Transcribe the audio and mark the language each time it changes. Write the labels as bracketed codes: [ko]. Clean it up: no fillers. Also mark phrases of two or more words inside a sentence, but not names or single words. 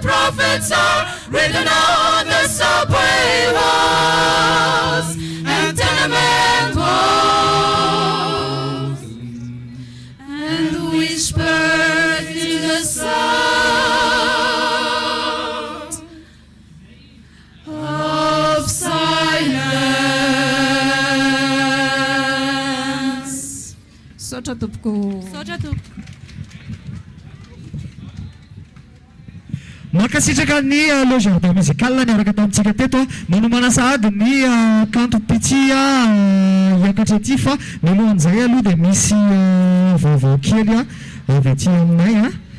[en] prophets are written on the subway walls and tenement walls, and whispered in the sound of silence. [mg] Sotra tompoko. Makasitraka ny le jardin musical niaraka tamintsika teto manomana sahady ny kanto pitsia hiakatra ety fa mialohan'izay aloha dia misy vaovao kely avy aty aminay